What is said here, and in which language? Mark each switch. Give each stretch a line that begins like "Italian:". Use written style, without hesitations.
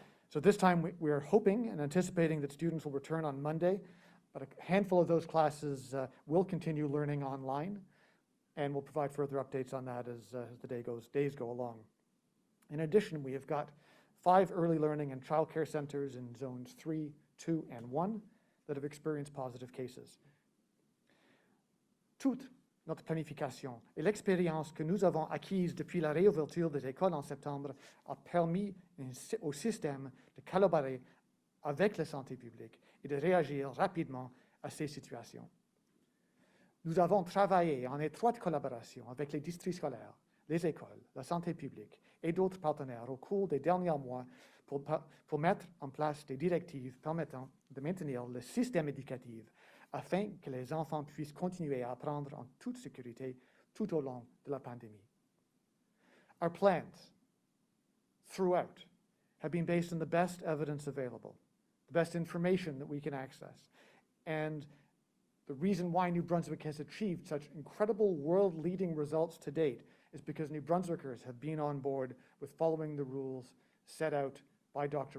English: So this time we are hoping and anticipating that students will return on Monday, but a handful of those classes will continue learning online, and we'll provide further updates on that as the days go along. In addition, we have got 5 early learning and childcare centers in zones 3, 2, and 1 that have experienced positive cases.
French: Toute notre planification et l'expérience que nous avons acquise depuis la réouverture des écoles en septembre a permis au système de collaborer avec la santé publique et de réagir rapidement à ces situations. Nous avons travaillé en étroite collaboration avec les districts scolaires, les écoles, la santé publique et d'autres partenaires au cours des derniers mois pour mettre en place des directives permettant de maintenir le système éducatif afin que les enfants puissent continuer à apprendre en toute sécurité tout au long de la pandémie.
English: Our plans throughout have been based on the best evidence available, the best information that we can access. And the reason why New Brunswick has achieved such incredible world-leading results to date is because New Brunswickers have been on board with following the rules set out by Dr.